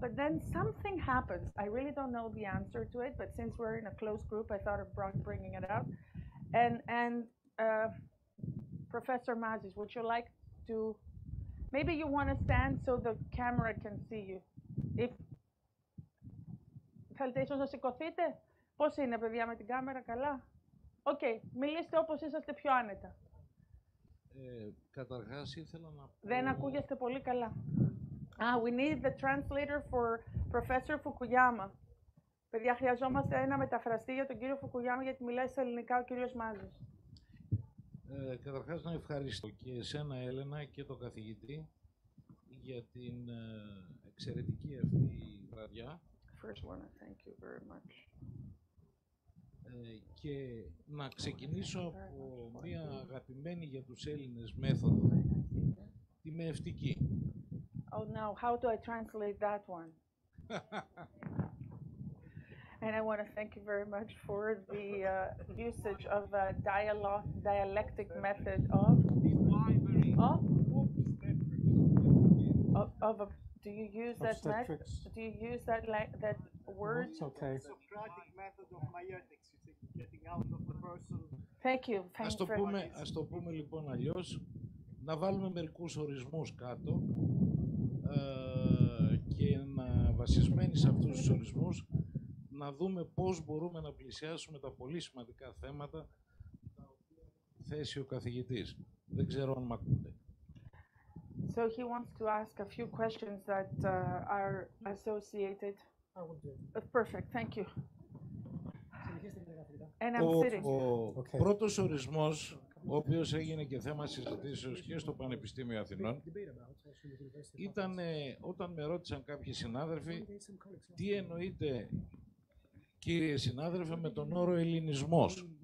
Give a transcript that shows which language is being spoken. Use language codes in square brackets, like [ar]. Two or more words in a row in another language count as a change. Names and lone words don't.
[en] But then something happens. I really don't know the answer to it, but since we're in a close group, I thought of bringing it out. And Professor Mazis, would you like to, maybe you want to stand so the camera can see you. [el] If θέλετε ίσως να σηκωθείτε. Πώς είναι, παιδιά, με την κάμερα, καλά? Οκ, μιλήστε όπως είσαστε πιο άνετα. Καταρχάς ήθελα να πω... Δεν ακούγεστε πολύ καλά. [en] We need the translator for Professor Fukuyama. [el] Παιδιά, χρειαζόμαστε ένα μεταφραστή για τον κύριο Φουκουγιάμα, γιατί μιλάει στα ελληνικά ο κύριος Μάζης. Καταρχάς να ευχαριστώ και εσένα, Έλενα, και τον καθηγητή για την εξαιρετική αυτή βραδιά. [en] First one, thank you very much. [el] Και να ξεκινήσω από μια αγαπημένη για τους Έλληνες μέθοδο, τη μεευτική. [en] Oh no, how do I translate that one? And I want to thank you very much for the usage of a dialectic method of Do you use that Do you use that word? It's okay. Socratic method of maietics, getting out of the person. Thank you. [el] Ας το πούμε λοιπόν αλλιώς, να βάλουμε μερικούς ορισμούς κάτω και να βασισμένοι σε αυτούς τους ορισμούς να δούμε πώς μπορούμε να πλησιάσουμε τα πολύ σημαντικά θέματα τα οποία θέσει ο καθηγητής. Δεν ξέρω αν μ' ακούτε. [en] So he wants to ask a few questions that are associated. Perfect, thank you. And I'm sitting. [el] Ο πρώτος ορισμός, ο οποίος έγινε και θέμα συζητήσεως και στο Πανεπιστήμιο Αθηνών, ήταν όταν με ρώτησαν κάποιοι συνάδελφοι τι εννοείται, κύριε συνάδελφε, με τον όρο ελληνισμός.